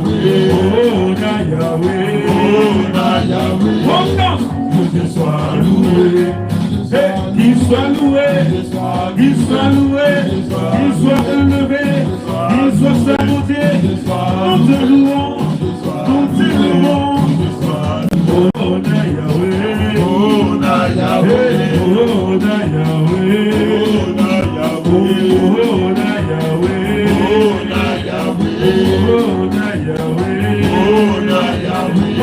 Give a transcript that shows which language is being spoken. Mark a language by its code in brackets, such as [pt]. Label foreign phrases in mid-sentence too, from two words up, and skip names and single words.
[fr] Oh, Yahweh. Yahweh. On danse. Que Dieu soit loué. Qu'il soit loué, qu'il soit loué, qu'il soit élevé, qu'il soit salué. Nous te louons, nous te louons. [ln] Oh na Yahweh, Oh na Yahweh, oh na Yahweh, oh na Yahweh, oh na Yahweh, oh na Yahweh, oh na Yahweh, oh na Yahweh.